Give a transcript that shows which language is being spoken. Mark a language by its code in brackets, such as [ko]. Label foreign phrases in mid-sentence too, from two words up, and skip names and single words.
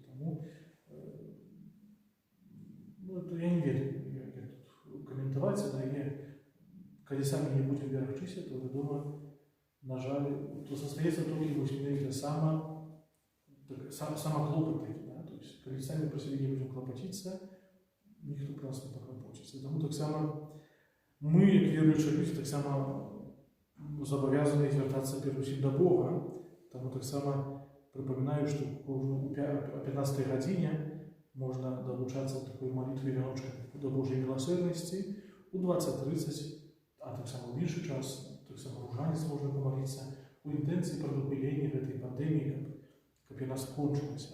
[be] Таму я не ведаю, як тут каментаваць, калі самі не будзем берагчыся, то, вядома, на жаль, то застаецца толькі менавіта сама клопат такі, то есть калі самі пра сябе не будзем клапаціцца, ніхто пра нас не паклапоціцца. Таму таксама мы, як веруючыя людзі, таксама [uk] зобов'язані звертатися передусім до Бога. Тому так само припоминаю, що о 15 годині можна долучатися до такої молитви віночка до Божої милосердності, у 20:30, а так само в інший час, так само ружанець можна помолитися у інтенції продовження цієї пандемії, щоб вона скончилася.